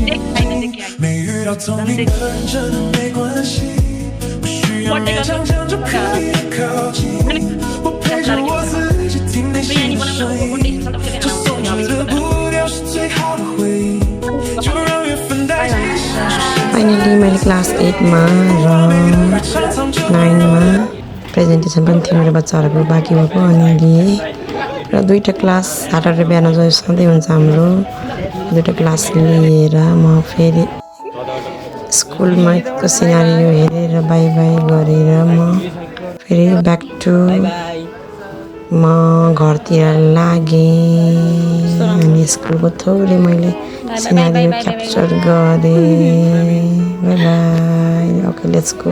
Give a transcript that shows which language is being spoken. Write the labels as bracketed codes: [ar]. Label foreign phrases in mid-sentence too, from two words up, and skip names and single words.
[zh] 没遇到同频的人真的没关系，不需要勉强将就可以靠近。我陪着我自己听内心的声音，这松弛的步调是最好的回应，就让缘分带着你享受。 [ne] फाइनली मैले क्लास 8 मा र 9 मा प्रेजेन्टेसन पनि थियो मेरो बच्चाहरूको बाँकी भएको अनि लिएँ र दुईटा [en] class Saturday [ne] बिहान जो सधैँ हुन्छ हाम्रो दुईटा क्लास लिएर म फेरि स्कुलमा को सिनारियो हेरेर [en] bye bye [ne] गरेर म फेरि [en] back to [ne] म घरतिर लागेँ अनि स्कुलको थोरै मैले [en] scenario capture [ne] गरेँ [en] bye bye okay let's go